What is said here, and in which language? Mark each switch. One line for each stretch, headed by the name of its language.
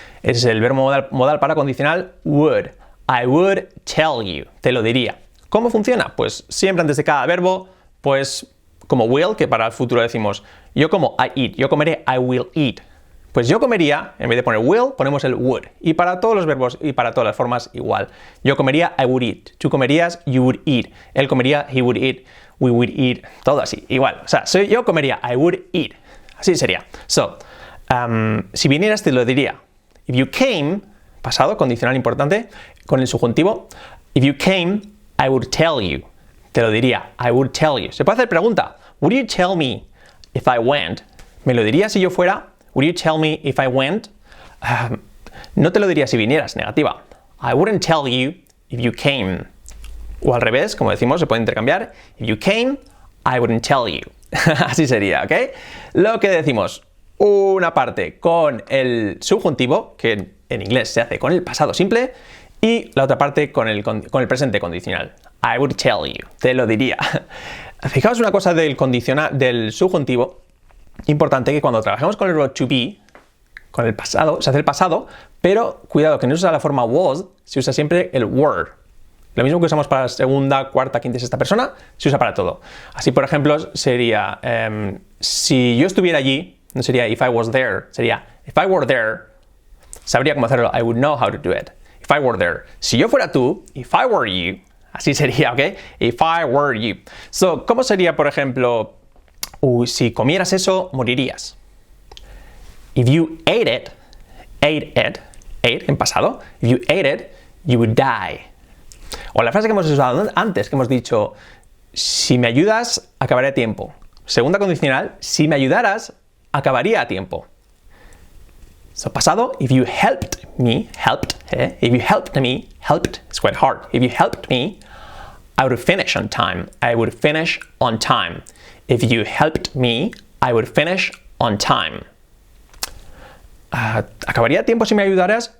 Spanish: Es el verbo modal para condicional would.
English: I would tell you.
Spanish: Te lo diría. ¿Cómo funciona? Pues siempre antes de cada verbo, pues como will, que para el futuro decimos yo como
English: I eat,
Spanish: yo comeré,
English: I will eat.
Spanish: Pues yo comería, en vez de poner will, ponemos el would. Y para todos los verbos y para todas las formas, igual. Yo comería,
English: I would eat.
Spanish: Tú comerías,
English: you would eat.
Spanish: Él comería,
English: he would eat. We would eat.
Spanish: Todo así, igual. O sea, yo comería,
English: I would eat.
Spanish: Así sería. So, si vinieras te lo diría.
English: If you came,
Spanish: pasado, condicional importante, con el subjuntivo.
English: If you came, I would tell you.
Spanish: Te lo diría,
English: I would tell you.
Spanish: Se puede hacer pregunta.
English: Would you tell me if I went?
Spanish: ¿Me lo dirías si yo fuera?
English: Would you tell me if I went?
Spanish: No te lo diría si vinieras, negativa.
English: I wouldn't tell you if you came.
Spanish: O al revés, como decimos, se puede intercambiar.
English: If you came, I wouldn't tell you.
Spanish: Así sería, ¿ok? Lo que decimos, una parte con el subjuntivo, que en inglés se hace con el pasado simple, y la otra parte con el presente condicional.
English: I would tell you.
Spanish: Te lo diría. Fijaos una cosa del subjuntivo. Importante que cuando trabajamos con el verbo to be, con el pasado, se hace el pasado, pero cuidado que no se usa la forma was, se usa siempre el were. Lo mismo que usamos para segunda, cuarta, quinta y sexta persona, se usa para todo. Así, por ejemplo, sería si yo estuviera allí, no sería
English: if I was there,
Spanish: sería
English: if I were there,
Spanish: sabría cómo hacerlo,
English: I would know how to do it. If I were there.
Spanish: Si yo fuera tú,
English: if I were you,
Spanish: así sería, ¿ok?
English: If I were you.
Spanish: So, ¿cómo sería, por ejemplo, si comieras eso, morirías?
English: If you ate it
Spanish: en pasado,
English: if you ate it, you would die.
Spanish: O la frase que hemos usado antes, que hemos dicho, si me ayudas, acabaré a tiempo. Segunda condicional, si me ayudaras, acabaría a tiempo.
English: So,
Spanish: pasado,
English: if you helped me, if you helped me, helped, it's quite hard. If you helped me, I would finish on time. I would finish on time. If you helped me, I would finish on time.
Spanish: ¿Acabaría a tiempo si me ayudaras?